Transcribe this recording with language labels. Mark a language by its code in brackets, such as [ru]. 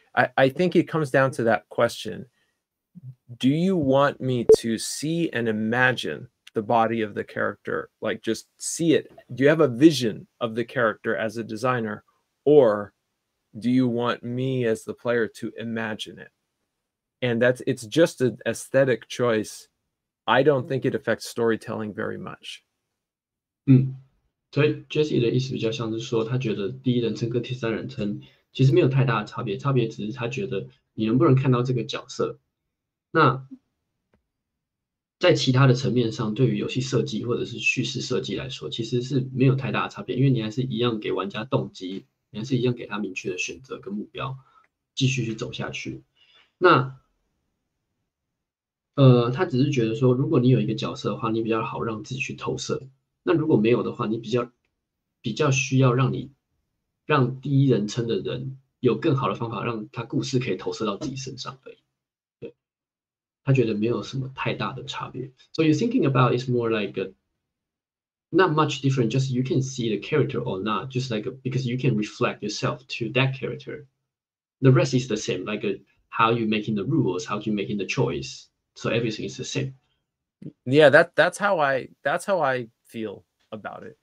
[en] I think it comes down to that question. Do you want me to see and imagine the body of the character, like just see it? Do you have a vision of the character as a designer, or do you want me as the player to imagine it? And it's just an aesthetic choice. I don't think it affects storytelling very much. [zh] 所以 Jesse 的意思比较像是说，他觉得第一人称跟第三人称其实没有太大的差别，差别只是他觉得你能不能看到这个角色。那在其他的层面上，对于游戏设计或者是叙事设计来说，其实是没有太大的差别，因为你还是一样给玩家动机，你还是一样给他明确的选择跟目标，继续去走下去。那他只是觉得说，如果你有一个角色的话，你比较好让自己去投射。那如果没有的话，你比较需要让第一人称的人有更好的方法，让他故事可以投射到自己身上而已。对，他觉得没有什么太大的差别。 [en] So you're thinking about it's more like not much different. Just you can see the character or not. Just like because you can reflect yourself to that character. The rest is the same. Like how you making the rules, how you making the choice. So everything is the same. Yeah, that's how I feel about it.